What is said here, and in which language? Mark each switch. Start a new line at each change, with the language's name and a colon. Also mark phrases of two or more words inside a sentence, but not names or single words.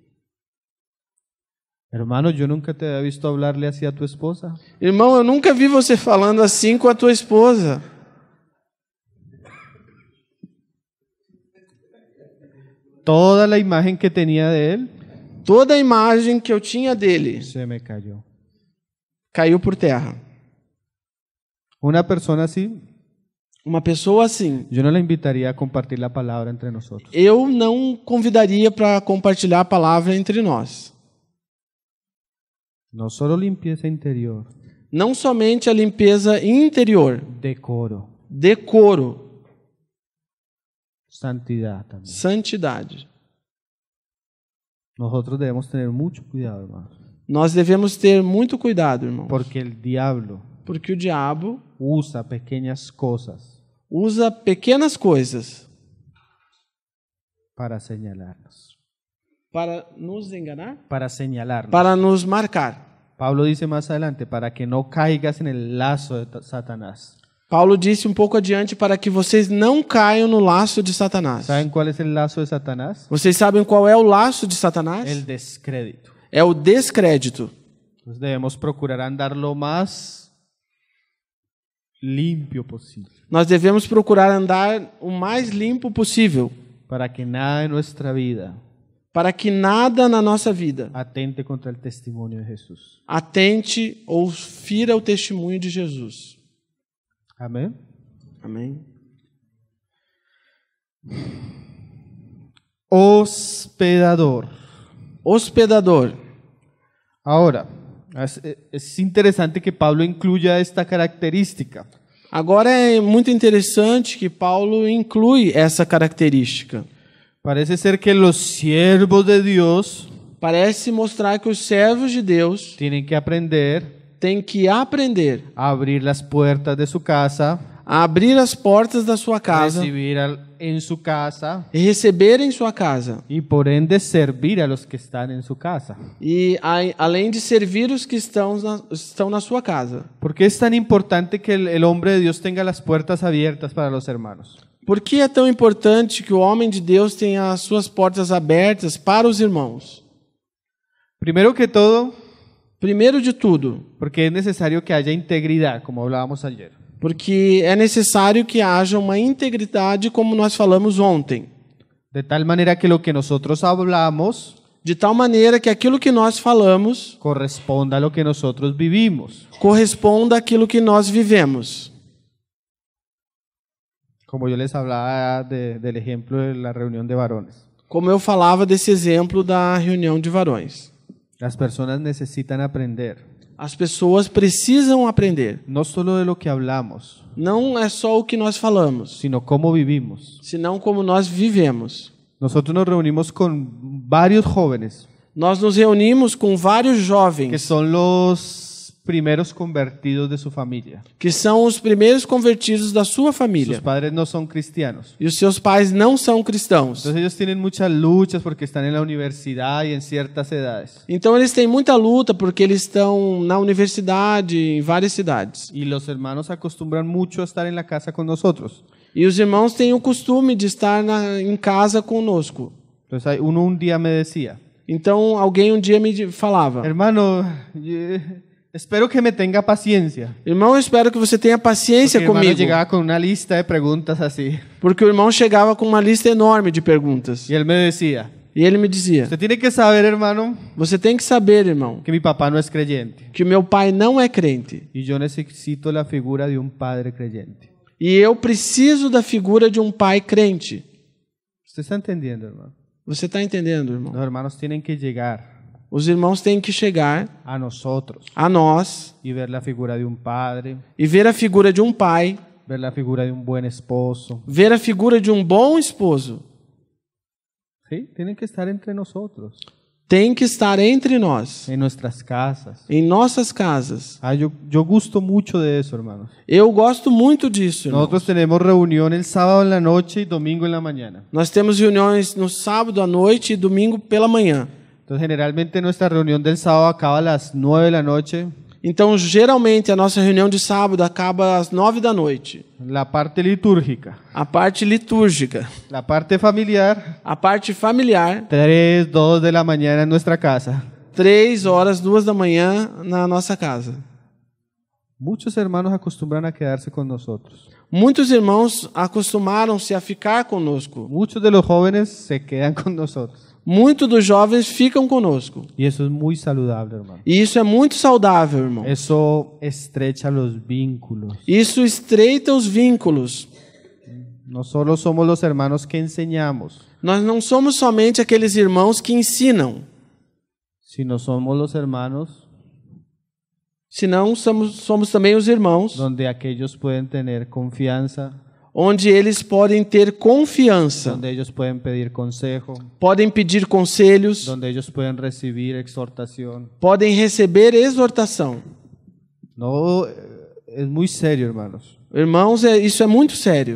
Spanish: Hermano, yo nunca te había visto hablarle así a tu esposa.
Portuguese: Irmão, eu nunca vi você falando assim com a tua esposa.
Spanish: Toda la imagen que tenía de él
Portuguese: Toda a imagem que eu tinha dele
Spanish: se me cayó.
Portuguese: caiu por terra.
Spanish: Una persona así,
Portuguese: Uma pessoa assim,
Spanish: yo no la invitaría a compartir la palabra entre nosotros.
Portuguese: eu não convidaria para compartilhar a palavra entre nós.
Spanish: No solo limpieza interior,
Portuguese: Não somente a limpeza interior,
Spanish: decoro,
Portuguese: decoro,
Spanish: santidad también.
Portuguese: santidade.
Spanish: Nosotros debemos tener mucho cuidado, hermano,
Portuguese: Nós devemos ter muito cuidado, irmãos,
Spanish: porque el diablo
Portuguese: porque o diabo
Spanish: usa pequeñas cosas
Portuguese: usa pequenas coisas
Spanish: para señalarnos,
Portuguese: para nos enganar,
Spanish: para señalarnos.
Portuguese: para nos marcar.
Spanish: Pablo dice más adelante, para que no caigas en el lazo de Satanás.
Portuguese: Paulo disse um pouco adiante para que vocês não caiam no laço de Satanás.
Spanish: ¿Saben cuál es el lazo de Satanás?
Portuguese: Vocês sabem qual é o laço de Satanás?
Spanish: El descrédito.
Portuguese: É o descrédito.
Spanish: Entonces debemos procurar andar lo más limpio posible,
Portuguese: Nós devemos procurar andar o mais limpo possível,
Spanish: para que nada en nuestra vida
Portuguese: para que nada na nossa vida
Spanish: atente contra el testimonio de Jesús.
Portuguese: atente ou fira o testemunho de Jesus.
Spanish: Amén.
Portuguese: Amém?
Spanish: Hospedador.
Portuguese: Hospedador.
Spanish: Ahora, es interesante que Pablo incluya esta característica.
Portuguese: Agora é muito interessante que Paulo inclui essa característica.
Spanish: Parece ser que los siervos de Dios
Portuguese: Parece mostrar que os servos de Deus
Spanish: tienen que aprender
Portuguese: têm que aprender
Spanish: a abrir las puertas de su casa,
Portuguese: a abrir as portas da sua casa
Spanish: recibir en su casa
Portuguese: e receber em sua casa.
Spanish: y por ende servir a los que están en su casa.
Portuguese: E além de servir os que estão na sua casa.
Spanish: ¿Por qué es tan importante que el hombre de Dios tenga las puertas abiertas para los hermanos?
Portuguese: Por que é tão importante que o homem de Deus tenha as suas portas abertas para os irmãos?
Spanish: Primero que todo,
Portuguese: Primeiro de tudo,
Spanish: porque es necesario que haya integridad, como hablábamos ayer.
Portuguese: porque é necessário que haja uma integridade, como nós falamos ontem.
Spanish: De tal manera que lo que nosotros hablamos
Portuguese: De tal maneira que aquilo que nós falamos
Spanish: corresponda a lo que nosotros vivimos.
Portuguese: corresponda àquilo que nós vivemos.
Spanish: Como yo les hablaba del ejemplo de la reunión de varones.
Portuguese: Como eu falava desse exemplo da reunião de varões.
Spanish: Las personas necesitan aprender
Portuguese: As pessoas precisam aprender.
Spanish: no solo de lo que hablamos,
Portuguese: Não é só o que nós falamos,
Spanish: sino cómo vivimos.
Portuguese: senão como nós vivemos.
Spanish: Nosotros nos reunimos con varios jóvenes
Portuguese: Nós nos reunimos com vários
Spanish: que
Portuguese: jovens
Spanish: son los primeros convertidos de su familia.
Portuguese: que são os primeiros convertidos da sua
Spanish: Sus
Portuguese: família.
Spanish: padres no son cristianos.
Portuguese: E os seus pais não são cristãos.
Spanish: Entonces ellos tienen muchas luchas porque están en la universidad y en ciertas edades.
Portuguese: Então eles têm muita luta porque eles estão na universidade, em várias cidades.
Spanish: Y los hermanos acostumbran mucho a estar en la casa con nosotros.
Portuguese: E os irmãos têm o costume de estar em casa conosco.
Spanish: Entonces uno un día me decía,
Portuguese: Então alguém um dia me falava:
Spanish: hermano, espero que me tenga paciencia.
Portuguese: irmão, eu espero que você tenha paciência
Spanish: Porque el hermano
Portuguese: comigo.
Spanish: llegaba con una lista de preguntas así.
Portuguese: Porque o irmão chegava com uma lista enorme de perguntas.
Spanish: Y él me decía,
Portuguese: E ele me dizia:
Spanish: usted tiene que saber, hermano,
Portuguese: você tem que saber, irmão,
Spanish: que mi papá no es creyente.
Portuguese: que o meu pai não é crente.
Spanish: Y yo necesito la figura de un padre creyente.
Portuguese: E eu preciso da figura de um pai crente.
Spanish: ¿Usted está entendiendo, hermano?
Portuguese: Você está entendendo, irmão?
Spanish: Los hermanos tienen que llegar
Portuguese: Os irmãos têm que chegar
Spanish: a nosotros
Portuguese: a nós
Spanish: y ver la figura de un padre,
Portuguese: e ver a figura de um pai,
Spanish: ver la figura de un buen esposo.
Portuguese: ver a figura de um bom esposo.
Spanish: ¿Sí? Tienen que estar entre nosotros,
Portuguese: Tem que estar entre nós,
Spanish: en nuestras casas.
Portuguese: em nossas casas.
Spanish: Yo gusto mucho de eso, hermanos.
Portuguese: Eu gosto muito disso, irmão.
Spanish: Nosotros tenemos reunión el sábado en la noche y domingo en la mañana.
Portuguese: Nós temos reuniões no sábado à noite e domingo pela manhã.
Spanish: Entonces, generalmente nuestra reunión del sábado acaba a las 9 de la noche.
Portuguese: Então, geralmente, a nossa reunião de sábado acaba às 9 da noite.
Spanish: La parte litúrgica,
Portuguese: A parte litúrgica.
Spanish: la parte familiar,
Portuguese: A parte familiar,
Spanish: 3, 2 de la mañana en nuestra casa.
Portuguese: 3 horas, 2 da manhã na nossa casa.
Spanish: Muchos hermanos acostumbran a quedarse con nosotros.
Portuguese: Muitos irmãos acostumaram-se a ficar conosco.
Spanish: Muchos de los jóvenes se quedan con nosotros.
Portuguese: Muitos dos jovens ficam conosco.
Spanish: Y eso es muy saludable, hermano.
Portuguese: E isso é muito saudável, irmão.
Spanish: Eso estrecha los vínculos.
Portuguese: Isso estreita os vínculos.
Spanish: No solo somos los hermanos que enseñamos,
Portuguese: Nós não somos somente aqueles irmãos que ensinam,
Spanish: sino somos los hermanos
Portuguese: senão somos também os irmãos
Spanish: donde aquellos pueden tener confianza,
Portuguese: onde eles podem ter confiança,
Spanish: donde ellos pueden pedir consejo,
Portuguese: podem pedir conselhos,
Spanish: donde ellos pueden recibir exhortación.
Portuguese: podem receber exortação.
Spanish: No, es muy serio, hermanos,
Portuguese: Irmãos, isso é muito sério.